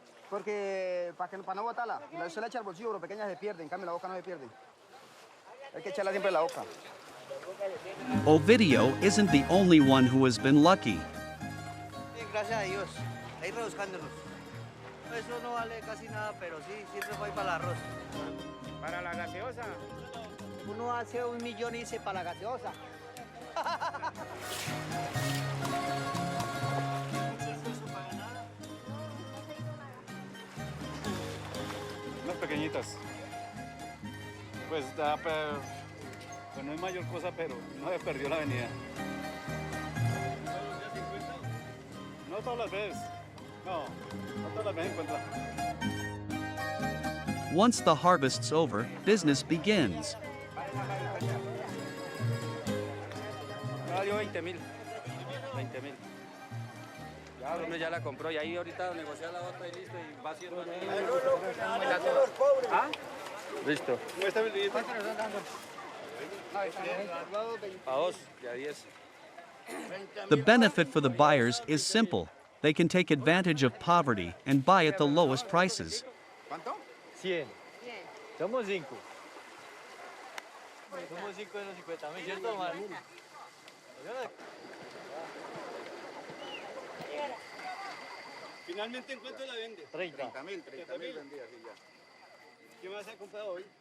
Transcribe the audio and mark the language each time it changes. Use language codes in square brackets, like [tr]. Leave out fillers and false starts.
[es] Porque para no botarla, se la echa al bolsillo, pero pequeñas se pierden, en cambio la boca no se pierde. Hay que echarla siempre en la boca. [en] Ovidio isn't the only one who has been lucky. [es] Gracias a Dios, ahí rebuscándonos. Eso no vale casi nada, pero sí, siempre voy para el arroz. Para la gaseosa. Uno hace 1 millón y dice para la gaseosa. Unas pequeñitas. Pues da, pues no es mayor cosa, pero no se perdió la avenida. No todas las veces. No todas las veces encuentra. Once the harvest's over, business begins. Valió 20.000. 20.000. Ya uno ya la compró y ahí ahorita negocia la otra y listo y va haciendo. ¿Ah? Listo. A 2 y a 10. [en] The benefit for the buyers is simple. They can take advantage of poverty and buy at the lowest prices. [es] ¿Cuánto? 100. Somos 5. Somos 5 de los 50.000, ¿cierto, Omar? Finalmente, ¿en cuánto la vende? 30.000 vendidas, sí, ya. ¿Qué más ha comprado hoy?